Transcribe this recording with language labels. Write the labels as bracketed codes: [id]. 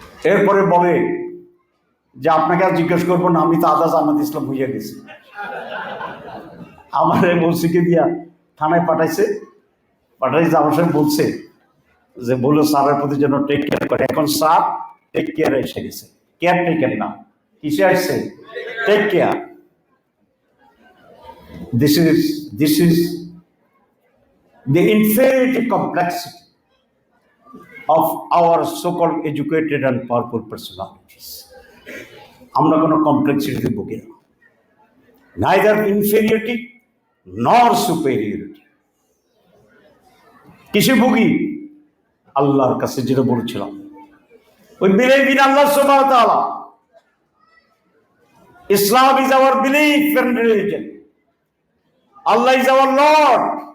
[bn] এরপরে বলে যে আপনাকে আর জিজ্ঞেস করবো না, আমি তো আদা জামাত ইসলাম হইয়া গেছি। আমার বলছিকে দিয়া থানায় পাঠাইছে আমার সঙ্গে বলছে যে বলো স্যারের প্রতি যেন টেক কেয়ার করে। এখন স্যার টেক কেয়ার এসে গেছে, কেয়ার টেকেন না, কিসে আসছে? Take care. [en] This is the inferiority complexity of our so-called educated and powerful personalities. [bn] আমরা কোনো কমপ্লেক্সিটিতে ভুগি না, [en] neither inferiority nor superiority. [bn] কিসে ভুগি? আল্লাহর কাছে, যেটা বলেছিলাম, [en] we believe in Allah subhanahu wa ta'ala. Islam is our belief and religion. Allah is our Lord.